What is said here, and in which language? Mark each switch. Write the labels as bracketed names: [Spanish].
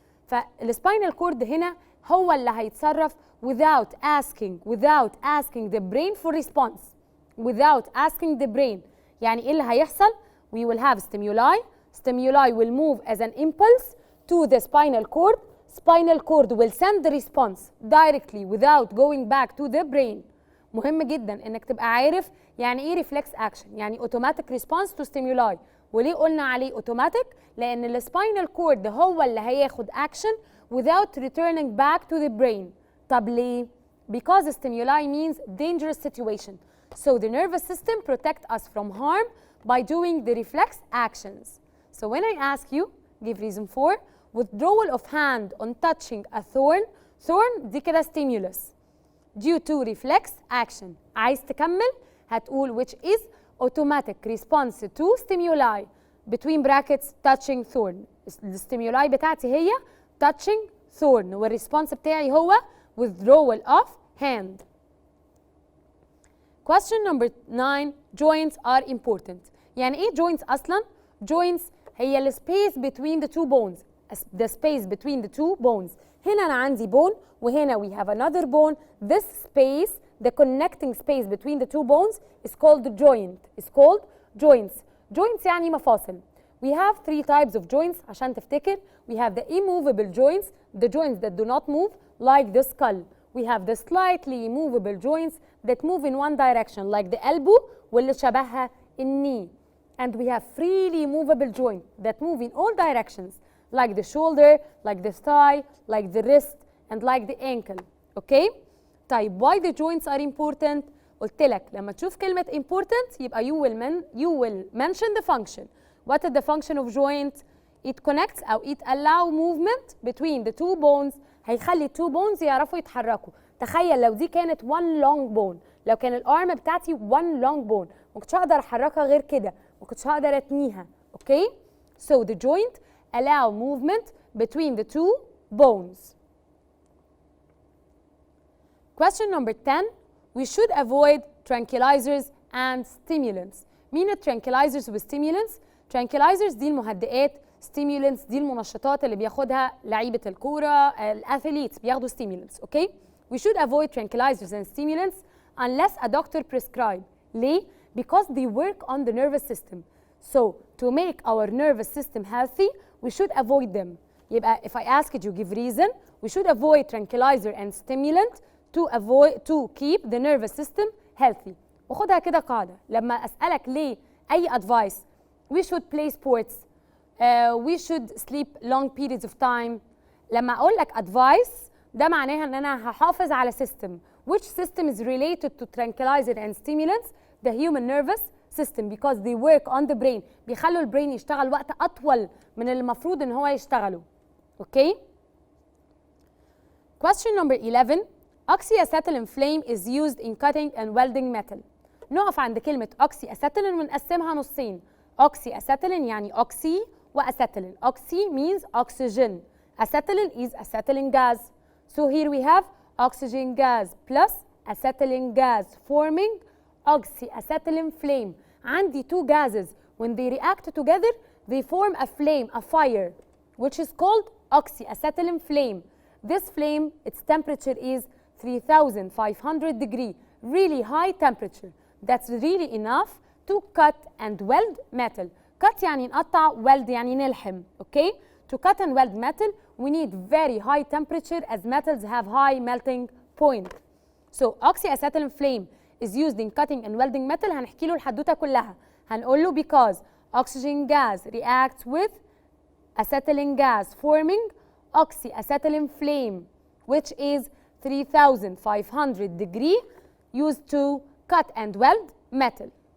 [Arabic] فالسباينال كورد هنا هو اللي هيتصرف [English] without asking the brain for response. without asking the brain [Arabic] يعني ايه اللي هيحصل؟ [English] we will have stimuli will move as an impulse to the spinal cord will send the response directly without going back to the brain. [Arabic] مهم جدا انك تبقى عارف يعني ايه reflex action، يعني [English] automatic response to stimuli. [Arabic] وليه قلنا عليه automatic؟ لان السباينال كورد هو اللي هياخد action [English] without returning back to the brain. [Arabic] طب ليه؟ [English] Because stimuli means dangerous situation. So the nervous system protect us from harm by doing the reflex actions. So when I ask you, give reason for withdrawal of hand on touching a thorn [Arabic] دي كده [English] stimulus due to reflex action. [Arabic] عايز تكمل هتقول [English] which is automatic response to stimuli between brackets touching thorn. [Arabic] الستيمولاي بتاعتي هي [English] touching thorn [Arabic] والريسبونس بتاعي هو [English] withdrawal of hand. Question number 9. Joints are important. [Arabic] يعني ايه [English] joints اصلا؟ joints هي ال space between the two bones. The space between the two bones. [Arabic] هنا أنا عندي [English] bone وهنا we have another bone. This space, the connecting space between the two bones is called the joint. It's called joints. [Arabic] Joints يعني مفاصل. [English] We have 3 types of joints [Arabic] عشان تفتكر. [English] We have the immovable joints, the joints that do not move, like the skull. We have the slightly movable joints that move in one direction, like the elbow [Arabic] واللي شبهها [English] knee. And we have freely movable joints that move in all directions, like the shoulder, like the thigh, like the wrist, and like the ankle. Okay? طيب why the joints are important؟ [Arabic] قلت لك لما تشوف كلمة [English] important يبقى you will mention the function. What is the function of joint? It connects أو it allow movement between the two bones. [Arabic] هيخلي two bones يعرفوا يتحركوا. تخيل لو دي كانت [English] one long bone، [Arabic] لو كان الارم بتاعتي one long bone ما كنتش هقدر احركها غير كده، ما كنتش هقدر اتنيها. [English] Okay? So the joint allow movement between the two bones. Question number 10. We should avoid tranquilizers and stimulants. [Arabic] مين tranquilizers والstimulants؟ tranquilizers دي المهدئات، stimulants دي المنشطات اللي بياخدها لعيبة الكورة، الأثليتس بياخدوا stimulants. [English] Okay? We should avoid tranquilizers and stimulants unless a doctor prescribe. [Arabic] ليه؟ [English] Because they work on the nervous system. So to make our nervous system healthy, we should avoid them. [Arabic] يبقى [English] if I ask you give reason, we should avoid tranquilizer and stimulant to keep the nervous system healthy. [Arabic] وخدها كده قاعدة. لما أسألك ليه أي [English] advice، we should play sports, we should sleep long periods of time. [Arabic] لما أقول لك advice ده معناها إن أنا هحافظ على system. [English] Which system is related to tranquilizer and stimulants? The human nervous system, because they work on the brain. [Arabic] بيخلوا البرين يشتغل وقت أطول من اللي المفروض إن هو يشتغله. [English] Okay? Question number 11. Oxy Acetylene Flame is used in cutting and welding metal. [Arabic] نقف عند كلمة Oxy Acetylene ونقسمها نصين. Oxy Acetylene يعني oxy وacetylene. [English] Oxy means oxygen. Acetylene is acetylene gas. So here we have oxygen gas plus acetylene gas forming Oxy Acetylene Flame. [Arabic] عندي 2 gases. [English] When they react together, they form a flame, a fire, which is called Oxy Acetylene Flame. This flame, its temperature is 3500 degrees. really high temperature. That's really enough to cut and weld metal. [Arabic] Cut يعني نقطع, weld يعني نلحم, okay? [English] To cut and weld metal, we need very high temperature as metals have high melting point. So oxyacetylene flame is used in cutting and welding metal. [Arabic] هنحكي له الحدوته كلها. هنقول له [English] because oxygen gas reacts with acetylene gas forming oxyacetylene flame, which is 3500 degree, used to cut and weld metal.